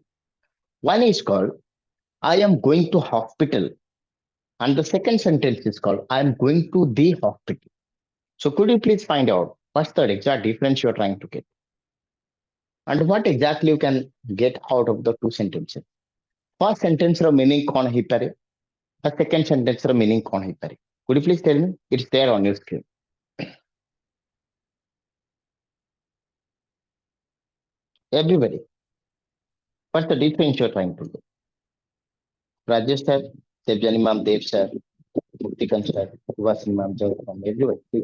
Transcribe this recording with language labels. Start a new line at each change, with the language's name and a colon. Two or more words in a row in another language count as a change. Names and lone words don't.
English: One is called, I am going to hospital. And the second sentence is called, I am going to the hospital. So could you please find out what's the exact difference you're trying to get? And what exactly you can get out of the two sentences? First sentence
Odia: ର meaning କଣ ହେଇପାରେ?
English: The second sentence
Odia: ର meaning କଣ ହେଇପାରେ?
English: Could you please tell me? It's there on your screen. Everybody, what's the difference you're trying to do? Rajesh sir, Debjani ma'am, Dev sir, Muktikan sir, Vasim ma'am, from everybody.